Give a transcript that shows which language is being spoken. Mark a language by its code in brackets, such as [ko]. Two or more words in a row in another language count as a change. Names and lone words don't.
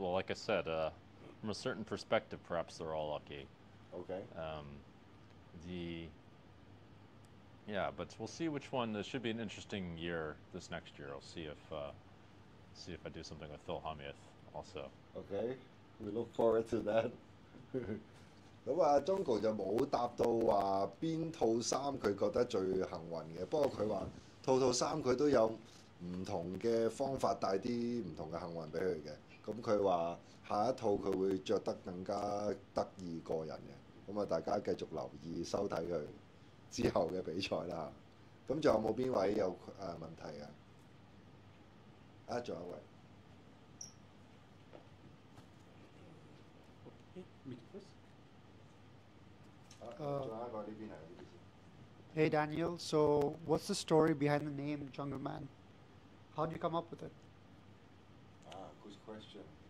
[en] Well, like I said, from a certain perspective, perhaps they're all lucky. Okay. Yeah, but we'll see which one. This should be an interesting year. This next year, I'll see if I do something with Phil Hellmuth also. Okay, we look forward to that. [yue] 咁啊，Jungle 就冇答到話邊套衫佢覺得最幸運嘅，不過佢話套衫佢都有唔同嘅方法帶啲唔同嘅幸運俾佢嘅。咁佢話下一套佢會着得更加得意過人嘅。咁啊，大家繼續留意收睇佢之後嘅比賽啦。咁仲有冇邊位有問題啊？仲有一位。 [en] Hey Daniel, so what's the story behind the name Jungle Man? How did you come up with it? Good question.